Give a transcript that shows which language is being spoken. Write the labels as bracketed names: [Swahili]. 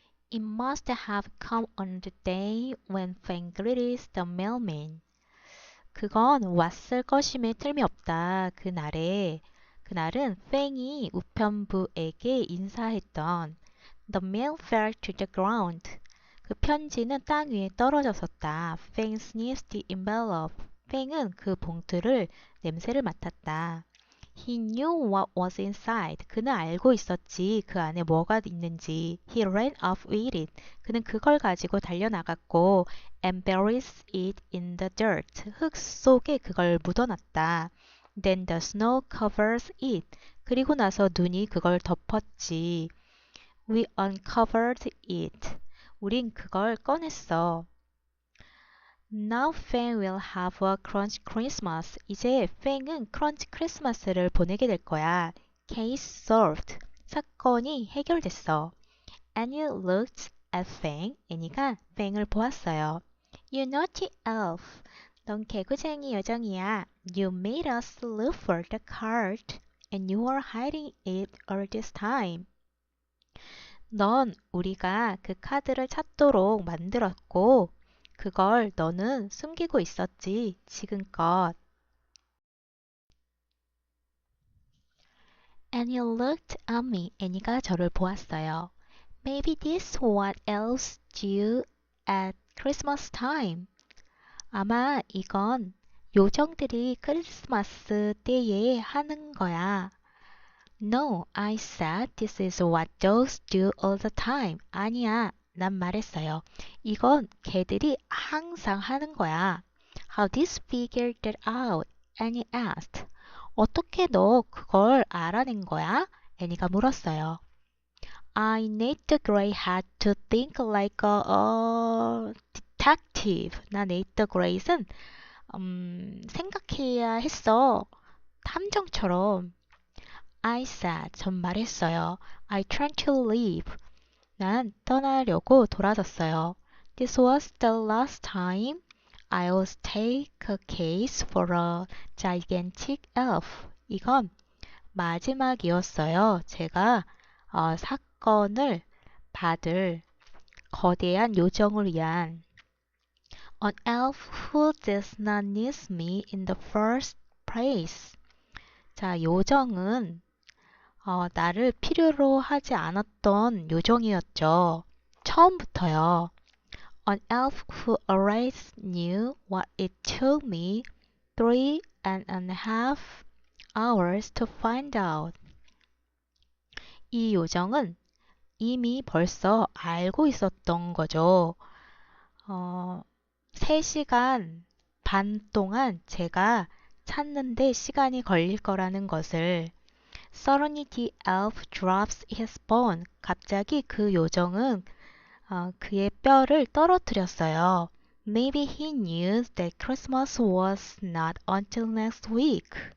[English] It must have come on the day when Fang greeted the mailman. [Korean] 그건 왔을 것임에 틀미 없다. 그날은 팽이 우편부에게 인사했던 [English] The mail fell to the ground. [Korean] 그 편지는 땅 위에 떨어졌었다. [English] Fang sniffed the envelope. [Korean] 팽은 그 봉투를 냄새를 맡았다. [English] He knew what was inside. [Korean] 그는 알고 있었지. 그 안에 뭐가 있는지. [English] He ran off with it. [Korean] 그는 그걸 가지고 달려나갔고 [English] and buried it in the dirt. [Korean] 흙 속에 그걸 묻어놨다. [English] Then the snow covers it. [Korean] 그리고 나서 눈이 그걸 덮었지. [English] We uncovered it. [Korean] 우린 그걸 꺼냈어. [English] Now Fang will have a crunch Christmas. [Korean] 이제 팽은 크런치 크리스마스를 보내게 될 거야. [English] Case solved. [Korean] 사건이 해결됐어. [English] Annie looked at Fang. [Korean] 애니가 팽을 보았어요. [English] You naughty elf. [Korean] 넌 개구쟁이 요정이야. [English] You made us look for the card. And you were hiding it all this time. [Korean] 넌 우리가 그 카드를 찾도록 만들었고 그걸 너는 숨기고 있었지, 지금껏. [English] Annie looked at me. [Korean] 애니가 저를 보았어요. [English] Maybe this what elves do at Christmas time. [Korean] 아마 이건 요정들이 크리스마스 때에 하는 거야. [English] No, I said this is what dogs do all the time. [Korean] 아니야. 난 말했어요. 이건 개들이 항상 하는 거야. [English] How did you figure that out? Annie asked. [Korean] 어떻게 너 그걸 알아낸 거야? 애니가 물었어요. [English] I need the gray hat to think like a detective. [Korean] 나 네이터 그레이슨 생각해야 했어. 탐정처럼. [English] I said. [Korean] 전 말했어요. [English] I tried to leave. [Korean] 난 떠나려고 돌아섰어요. [English] This was the last time I'll take a case for a gigantic elf. [Korean] 이건 마지막이었어요. 제가 사건을 받을 거대한 요정을 위한 [English] An elf who does not need me in the first place. [Korean] 자, 요정은 나를 필요로 하지 않았던 요정이었죠. 처음부터요. [English] An elf who always knew what it took me 3.5 hours to find out. [Korean] 이 요정은 이미 벌써 알고 있었던 거죠. 3시간 반 동안 제가 찾는데 시간이 걸릴 거라는 것을. [English] Suddenly the elf drops his bone. [Korean] 갑자기 그 요정은 그의 뼈를 떨어뜨렸어요. [English] Maybe he knew that Christmas was not until next week.